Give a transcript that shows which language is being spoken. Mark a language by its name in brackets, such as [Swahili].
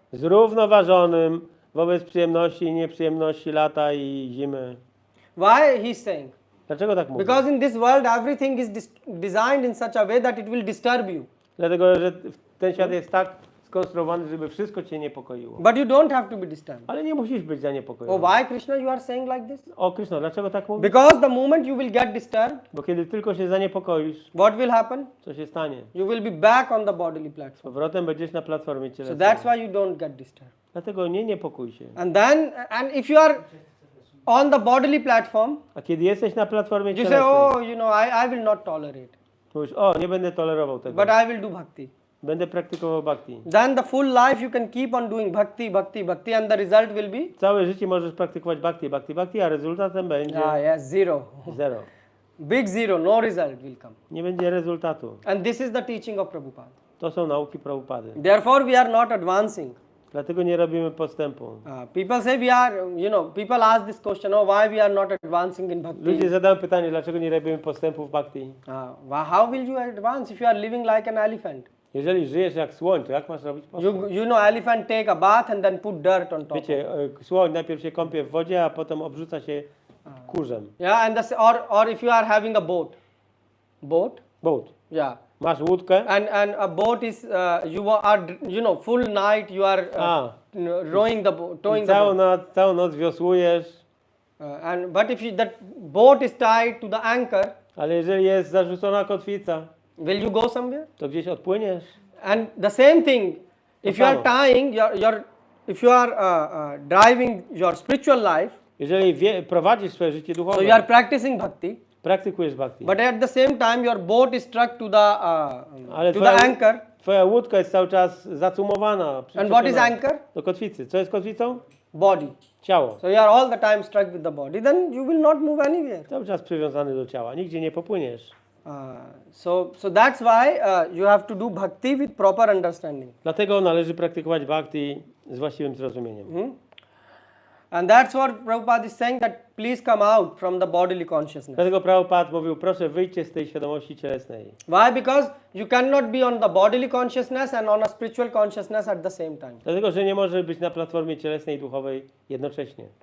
[Polish] zrównoważonym wobec przyjemności i nieprzyjemności lata i zimy. [English] Why he's saying? [Polish] Dlaczego tak mówi? [English] Because in this world everything is designed in such a way that it will disturb you. [Polish] Dlatego, że ten świat jest tak skonstruowany, żeby wszystko cię niepokoiło. [English] But you don't have to be disturbed. [Polish] Ale nie musisz być Oh, zaniepokojony. [English] why Krishna you are saying like this? [Polish] O Krishna, dlaczego tak mówisz? [English] Because the moment you will get disturbed, [Polish] Bo kiedy tylko się zaniepokoisz, [English] what will happen? [Polish] co się stanie? [English] You will be back on the bodily [Polish] Z [English] platform. [Polish] powrotem będziesz na platformie [English] So [Polish] cielesnej. [English] that's why you don't get disturbed. [Polish] Dlatego nie niepokój się. [English] And if you are on the bodily platform, [Polish] A kiedy jesteś na platformie [English] you say, [Polish] cielesnej, [English] oh, you know, I will not tolerate, [Polish] mówisz, o, nie będę tolerował tego. [English] but I will do bhakti. [Polish] Będę praktykował bhakti. [English] Then the full life you can keep on doing bhakti, bhakti, bhakti, and the result will be [Polish] Całe życie możesz praktykować bhakti, bhakti, bhakti, a rezultatem będzie [English] yes, zero. [Polish] zero. [English] Big zero, no result will come. [Polish] Nie będzie rezultatu. [English] And this is the teaching of Prabhupada. [Polish] To są nauki Prabhupady. [English] Therefore, we are not advancing. [Polish] Dlatego nie robimy postępu. [English] People say we are, people ask this question, oh, why we are not advancing in bhakti? [Polish] Ludzie zadają pytanie, dlaczego nie robimy postępu w bhakti. [English] How will you advance if you are living like an elephant? [Polish] Jeżeli żyjesz jak słoń, to jak masz robić postęp? [English] You know, elephant take a bath and then put dirt on top. [Polish] Wiecie, słoń najpierw się kąpie w wodzie, a potem obrzuca się kurzem. [English] Yeah, and or if you are having a boat. Boat. Yeah. [Polish] Masz łódkę, [English] And a boat is you are full night you are rowing the boat, towing the boat. [Polish] całą noc wiosłujesz, [English] But if that boat is tied to the anchor, [Polish] ale jeżeli jest zarzucona kotwica, [English] will you go somewhere? [Polish] to gdzieś odpłyniesz. [English] And the same thing, if you are tying if you are driving your spiritual life, [Polish] Jeżeli prowadzisz swoje życie [English] so [Polish] duchowe, [English] you are practicing bhakti, [Polish] praktykujesz bhakti, [English] but at the same time your boat is stuck to the [Polish] ale [English] anchor. [Polish] twoja łódka jest cały czas zacumowana, [English] And what is [Polish] przyczepiona [English] anchor? [Polish] do kotwicy. Co jest kotwicą? [English] Body. [Polish] Ciało. [English] So you are all the time stuck with the body, then you will not move anywhere. [Polish] Cały czas przywiązany do ciała. Nigdzie nie popłyniesz. [English] So that's why you have to do bhakti with proper understanding. [Polish] Dlatego należy praktykować bhakti z właściwym zrozumieniem. [English] And that's what Prabhupada is saying, that please come out from the bodily consciousness. [Polish] Dlatego Prabhupada mówił, proszę wyjdźcie z tej świadomości cielesnej. [English] Why? Because you cannot be on the bodily consciousness and on a spiritual consciousness at the same time. [Polish] Dlatego, że nie może być na platformie cielesnej i duchowej jednocześnie.